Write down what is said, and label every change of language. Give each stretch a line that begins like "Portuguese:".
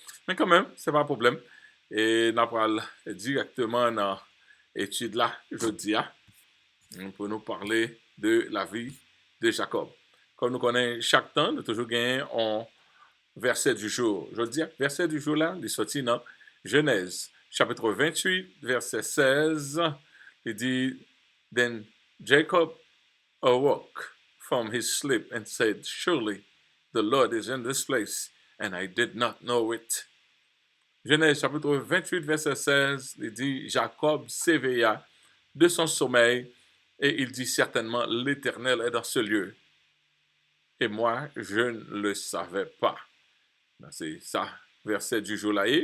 French: Mais quand même, ce n'est pas un problème. Et nous allons directement dans l'étude là, jeudi, pour nous parler de la vie de Jacob. Comme nous connaissons chaque temps, nous toujours gagné un verset du jour. Je dis, verset du jour là, il est sorti dans Genèse, chapitre 28, verset 16. Il dit,
English: Then Jacob awoke from his sleep and said, Surely the Lord is in this place, and I did not know it.
French: Genèse chapitre 28, verset 16, il dit, Jacob s'éveilla de son sommeil et il dit certainement, l'Éternel est dans ce lieu. Et moi, je ne le savais pas. C'est ça, verset du jour là.